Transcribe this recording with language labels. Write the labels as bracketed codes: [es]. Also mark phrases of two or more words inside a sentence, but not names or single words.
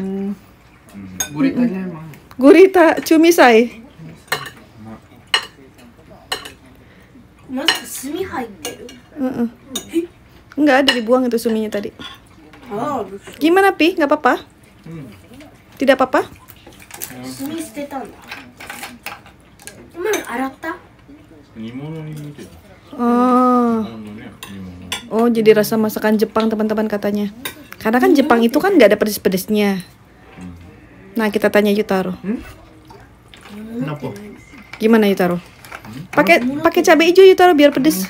[id] Guritanya emang. Gurita cumi say. [ja] Masa 墨入ってる? [id] Nggak ada, dibuang itu suminya tadi. Oh, Gimana, Pi? Nggak apa-apa? Tidak apa-apa? [ja] sumi捨てたんだ。今の洗った？煮物に似てる。 Oh. [id] Oh, jadi rasa masakan Jepang teman-teman katanya. Karena kan Jepang itu kan nggak ada pedes-pedesnya. Nah, kita tanya Yutaro. Kenapa? Gimana Yutaro? Pakai cabai hijau Yutaro biar pedes.